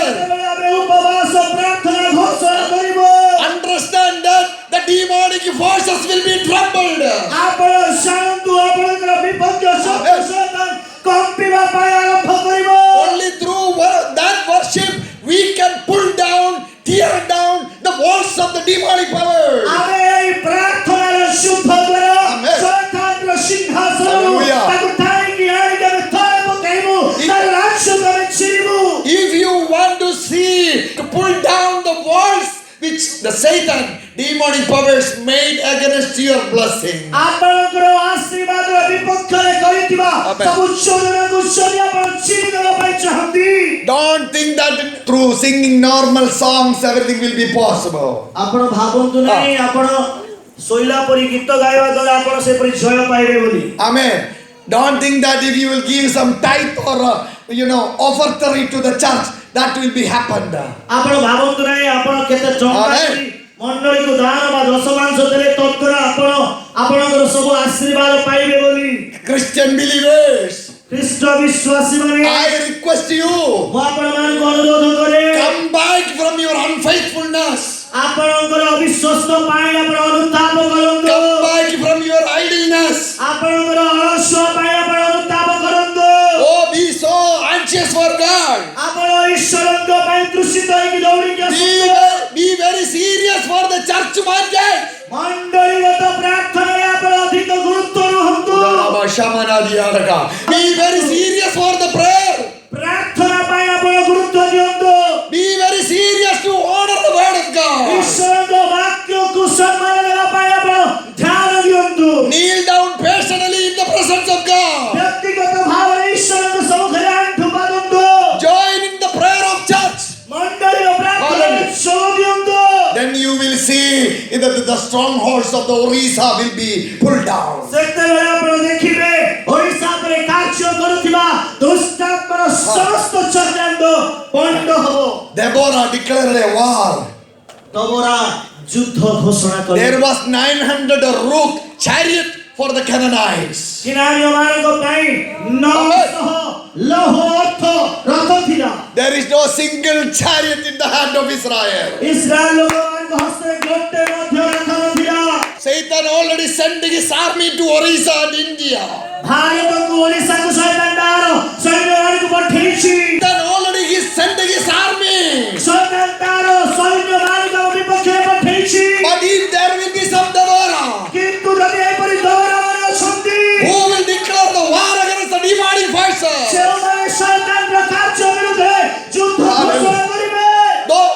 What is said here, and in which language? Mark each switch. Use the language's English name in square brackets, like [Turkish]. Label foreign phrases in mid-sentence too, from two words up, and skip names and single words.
[Odia] ଯେତେବେଳେ ଆମେ ଉପବାସ ପ୍ରାର୍ଥନା ଘୋଷଣା କରିବୁ, [English] understand that the demonic forces will be troubled. [Odia] ଆପଣ ଜାଣନ୍ତୁ ଆପଣଙ୍କର ବିପର୍ଯ୍ୟୟ ଶକ୍ତି ସୈତାନ କମ୍ପିବା ପାଇଁ ଆରମ୍ଭ କରିବ। [English] Only through that worship we can pull down, tear down the walls of the demonic power. [Odia] ଆମେ ଏହି ପ୍ରାର୍ଥନାର ଯୁଦ୍ଧ ଦ୍ୱାରା Amen. ଶୈତାନର ସିଂହାସନରୁ Hallelujah. ତାକୁ ଟାଣିକି ଆଣିକି ଆମେ ତଳେ ପକାଇବୁ, ତାର ରାଜ୍ୟକୁ ଆମେ ଛିଡ଼ିବୁ। [English] If you want to see, to pull down the walls which the Satan, demonic powers made against your blessing. [Odia] ଆପଣଙ୍କର ଆଶୀର୍ବାଦର ବିପକ୍ଷରେ କରିଥିବା Amen. ସବୁ ଯୋଜନାକୁ ଯଦି ଆପଣ ଛିଡ଼ି ଦେବା ପାଇଁ ଚାହାନ୍ତି, [English] Don't think that through singing normal songs everything will be possible. [Odia] ଆପଣ ଭାବନ୍ତୁ ନାହିଁ ଆପଣ ଶୋଇଲା ପରି ଗୀତ ଗାଇବା ଦ୍ୱାରା ଆପଣ ସେପରି ଜୟ ପାଇବେ ବୋଲି। Amen. [English] Don't think that if you will give some tithe or offertory to the church, that will be happened. [Odia] ଆପଣ ଭାବନ୍ତୁ ନାହିଁ ଆପଣ କେତେ ଟଙ୍କା Amen. ଦେଇ ମଣ୍ଡଳୀକୁ ଦାନ ବା ଦଶମାଂଶ ଦେଲେ ତଦ୍ୱାରା ଆପଣ ଆପଣଙ୍କର ସବୁ ଆଶୀର୍ବାଦ ପାଇବେ ବୋଲି। [English] Christian believers, [Odia] ଖ୍ରୀଷ୍ଟ ବିଶ୍ୱାସୀମାନେ, [English] I request you, [Odia] ମୁଁ ଆପଣମାନଙ୍କୁ ଅନୁରୋଧ କରେ, [English] come back from your unfaithfulness. [Odia] ଆପଣଙ୍କର ଅବିଶ୍ୱସ୍ତ ପାଇଁ ଆପଣ ଅନୁତାପ କରନ୍ତୁ, [English] Come back from your idleness. [Odia] ଆପଣଙ୍କର ଅଳସୁଆ ପାଇଁ ଆପଣ ଅନୁତାପ କରନ୍ତୁ, [English] Oh, be so anxious for God. [Odia] ଆପଣ ଈଶ୍ୱରଙ୍କ ପାଇଁ ତୃଷିତ ହେଇକି ଦୌଡ଼ିକି ଆସନ୍ତୁ। [English] Be very serious for the church mandate. [Odia] ମଣ୍ଡଳୀଗତ ପ୍ରାର୍ଥନାରେ ଆପଣ ଅଧିକ ଗୁରୁତ୍ୱ ରୁହନ୍ତୁ। [English] Be very serious for the prayer. [Odia] ପ୍ରାର୍ଥନା ପାଇଁ ଆପଣ ଗୁରୁତ୍ୱ ଦିଅନ୍ତୁ। [English] Be very serious to honor the word of God. [Odia] ଈଶ୍ୱରଙ୍କ ବାକ୍ୟକୁ ସମ୍ମାନ ଦେବା ପାଇଁ ଆପଣ ଧ୍ୟାନ ଦିଅନ୍ତୁ। [English] Kneel down personally in the presence of God. [Odia] ବ୍ୟକ୍ତିଗତ ଭାବରେ ଈଶ୍ୱରଙ୍କ ସମ୍ମୁଖରେ ଆଣ୍ଠୁ ପାତନ୍ତୁ। [English] Join in the prayer of church. [Odia] ମଣ୍ଡଳୀର ପ୍ରାର୍ଥନାରେ ଯୋଗ ଦିଅନ୍ତୁ। [English] Then you will see that the strongholds of the Orissa will be pulled down. [Odia] ସେତେବେଳେ ଆପଣ ଦେଖିବେ ଓଡ଼ିଶା ଉପରେ କାର୍ଯ୍ୟ କରୁଥିବା ଦୁଷ୍ଟାତ୍ମାର ସମସ୍ତ ଚକ୍ରାନ୍ତ ପଣ୍ଡ ହେବ। [English] Deborah declared a war. [Odia] ଦବୋରା ଯୁଦ୍ଧ ଘୋଷଣା କଲେ। [English] There was 900 rook chariot for the Canaanites. [Odia] କିନାରୀମାନଙ୍କ ପାଇଁ 900 ଲୌହ ଅର୍ଥ ରଥ ଥିଲା। [English] There is no single chariot in the hand of Israel. [Odia] ଇସ୍ରାଏଲ ଲୋକମାନଙ୍କ ହସ୍ତରେ ଗୋଟେ ମଧ୍ୟ ରଥ ନଥିଲା। [English] Satan already sent his army to Orissa and India. [Odia] ଭାରତକୁ ଓଡ଼ିଶାକୁ ଶୈତାନ ତାର ସୈନ୍ୟମାନଙ୍କୁ ପଠେଇଛି। [English] Satan already he sent his army. [Odia] ଶୈତାନ ତାର ସୈନ୍ୟମାନଙ୍କ ବିପକ୍ଷରେ ପଠେଇଛି। [English] But if there will be some Deborah [Odia] କିନ୍ତୁ ଯଦି ଏପରି ଦୌରାମାନେ ଅଛନ୍ତି, [English] who will declare the war against the demonic forces, [Odia] ଯେଉଁମାନେ ଶୈତାନର କାର୍ଯ୍ୟ ବିରୁଦ୍ଧରେ ଯୁଦ୍ଧ ଘୋଷଣା କରିବେ,